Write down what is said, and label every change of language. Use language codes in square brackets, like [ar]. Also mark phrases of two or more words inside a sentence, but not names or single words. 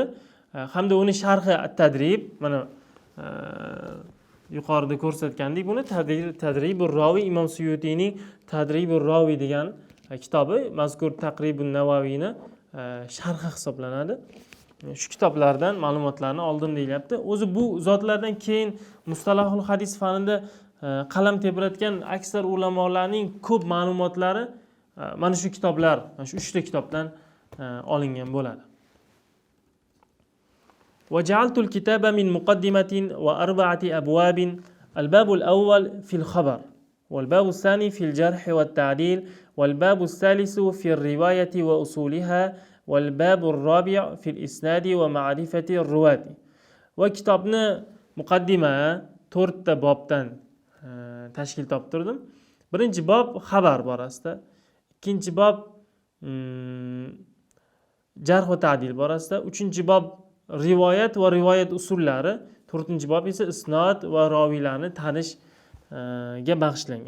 [uz] Hamda uni sharhi At-Tadrib, mana yuqorida ko'rsatgandik buni Tadribur Rawi, Imom Suyutiyning Tadribur Rawi degan kitobi mazkur Taqribun Navaviyni sharhi hisoblanadi. Shu kitoblardan ma'lumotlarni oldim deyilyapti. O'zi bu zotlardan keyin mustalahul hadis fanida qalam tebratgan aksar ulamolarning ko'p ma'lumotlari mana shu kitoblar, mana shu 3 ta kitobdan olingan bo'ladi. [ar] وجعلت الكتاب من مقدمة وأربعة أبواب. الباب الأول في الخبر، والباب الثاني في الجرح والتعديل، والباب الثالث في الرواية وأصولها، والباب الرابع في الإسناد ومعرفة الرواة. وكتابنا مقدمة [uz] 4 ta bobdan tashkil toptirdim. Birinchi bob xabar borasida, ikkinchi bob jarh va ta'dil borasida, uchinchi bob rivoyat va rivoyat usullari, to'rtinchi bob esa isnod va roviylarni tanishga bag'ishlangan.